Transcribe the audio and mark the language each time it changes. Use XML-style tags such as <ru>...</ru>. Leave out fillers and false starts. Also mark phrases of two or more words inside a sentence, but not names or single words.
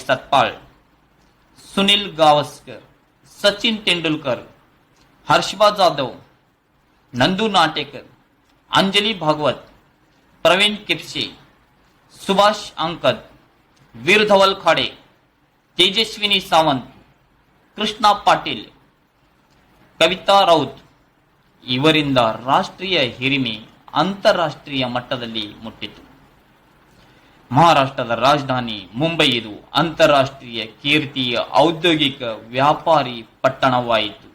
<mr>सतपाळ, सुनील गावस्कर, सचिन तेंडुलकर, हर्षबा जाधव, नंदू नाटेकर, अंजली भागवत, प्रवीण किपसे, सुभाष अंकद, वीर धवल खाडे, तेजस्विनी सावंत,</mr> <kn>ಕೃಷ್ಣ ಪಾಟೀಲ್, ಕವಿತಾ ರೌತ್ ಇವರಿಂದ ರಾಷ್ಟ್ರೀಯ ಹಿರಿಮೆ ಅಂತಾರಾಷ್ಟ್ರೀಯ ಮಟ್ಟದಲ್ಲಿ ಮುಟ್ಟಿತು. ಮಹಾರಾಷ್ಟ್ರದ ರಾಜಧಾನಿ ಮುಂಬೈ ಇದು ಅಂತಾರಾಷ್ಟ್ರೀಯ ಕೀರ್ತಿಯ ಔದ್ಯೋಗಿಕ ವ್ಯಾಪಾರಿ ಪಟ್ಟಣವಾಯಿತು.</kn>